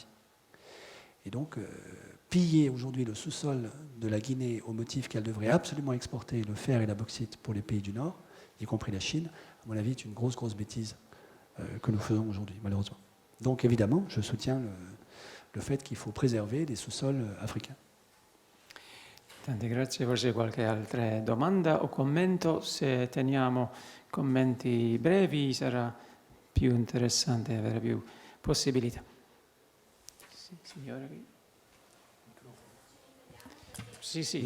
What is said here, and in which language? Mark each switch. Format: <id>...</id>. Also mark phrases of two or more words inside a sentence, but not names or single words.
<fr>Et donc, piller aujourd'hui le sous-sol de la Guinée au motif qu'elle devrait absolument exporter le fer et la bauxite pour les pays du Nord, y compris la Chine, à mon avis, est une grosse bêtise que nous faisons aujourd'hui, malheureusement. Donc, évidemment, je soutiens le fait qu'il faut préserver les sous-sols africains.</fr> <it>Tante grazie, forse qualche altra domanda o commento? Se teniamo commenti brevi sarà più interessante, avere più possibilità. Sì, signora. Sì.</it>